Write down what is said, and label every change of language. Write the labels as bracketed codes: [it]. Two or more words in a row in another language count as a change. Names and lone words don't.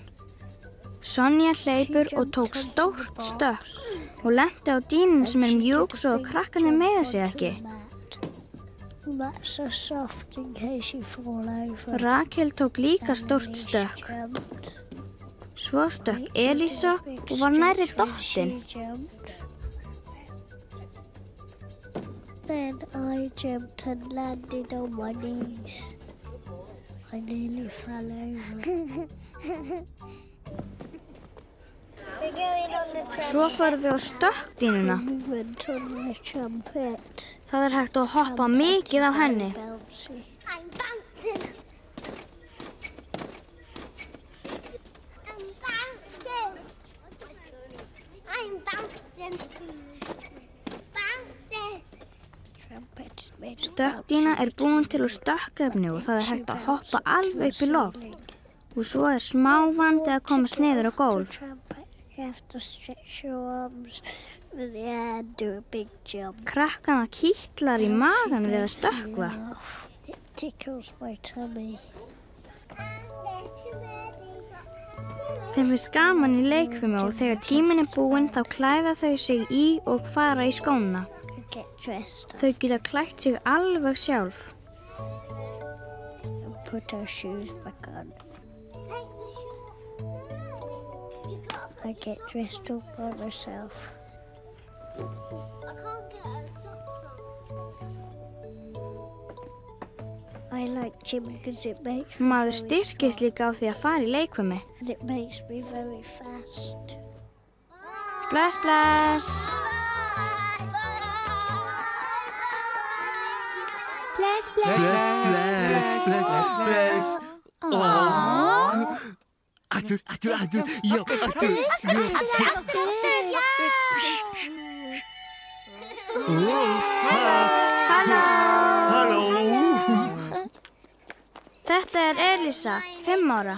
[is] Sonja hleypur og tók stórt stökk og lenti á dýnum sem er mjúk svo að krakkarnir meiða sig ekki. Rakel tók líka stórt stökk. Svo stökk Elísa og var nærri dottin. [en] Then I jumped and landed on my knees. I nearly fell over. [is] Svo fóru þau á stökkdýnuna. [en] We went on the trumpet. [is] Það er hægt að hoppa mikið á henni. [en] I'm bouncing. I'm bouncing. I'm bouncing. Bouncing. [is] Stökkdýna er búin til úr stökkefni og það er hægt að hoppa alveg upp í loft. Og svo er smá vandi að komast niður á gólf. [en] You have to stretch your arms in the air and do a big jump. [is] Krakkana kýtlar í magan við að stökkva. [en] It tickles my tummy. [is] Þeim finnst gaman í leikfimi og þegar tíminn er búinn þá klæða þau sig í og fara í skóna. [en] Get dressed up [is] Þau geta klætt sig alveg sjálf. [en] and put our shoes back on. I get dressed up by myself. I like gym because it makes [is] Maður styrkist líka á því að fara í leikfimi. [en] and it makes me very fast. [is] Bless, bless. Bless, bless. Bless. Aftur, já, aftur. Halló. Þetta er Elísa, 5 ára.